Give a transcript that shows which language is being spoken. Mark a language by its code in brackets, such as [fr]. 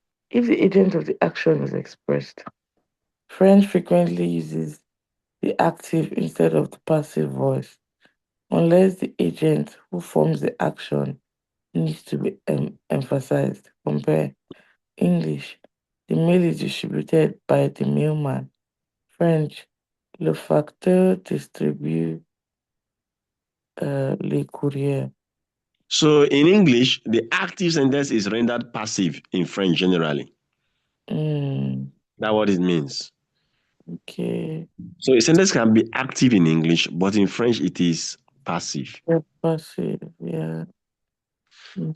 [en] If the agent of the action is expressed, French frequently uses the active instead of the passive voice, unless the agent who forms the action needs to be emphasized. Compare English. The mail is distributed by the mailman. French. [fr] Le facteur distribue les courriers. [en] So in English, the active sentence is rendered passive in French generally. Mm, That's what it means. okay. So a sentence can be active in English, but in French it is passive. Yeah, passive. Yeah. Mm.